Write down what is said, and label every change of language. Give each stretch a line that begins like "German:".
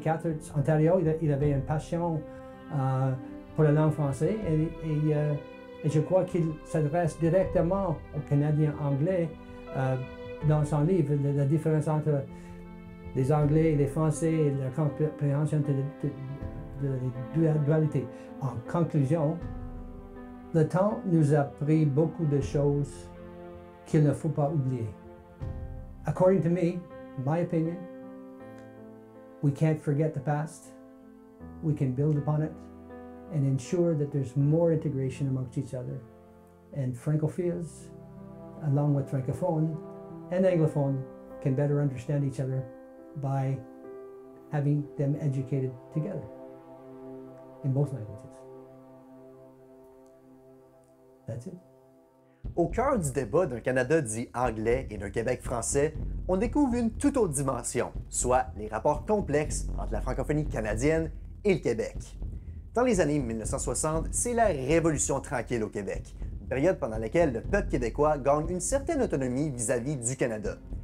French: Catharines, Ontario. Il avait une passion pour la langue française et je crois qu'il s'adresse directement aux Canadiens anglais dans son livre, la différence entre les Anglais et les Français et la compréhension de la dualité. En conclusion, le temps nous a appris beaucoup de choses qu'il ne faut pas oublier.
English: According to me, my opinion, we can't forget the past. We can build upon it and ensure that there's more integration amongst each other. And Francophiles, along with Francophone and Anglophone, can better understand each other by having them educated together in both languages. That's it.
French: Au cœur du débat d'un Canada dit anglais et d'un Québec français, on découvre une toute autre dimension, soit les rapports complexes entre la francophonie canadienne et le Québec. Dans les années 1960, c'est la Révolution tranquille au Québec, une période pendant laquelle le peuple québécois gagne une certaine autonomie vis-à-vis du Canada.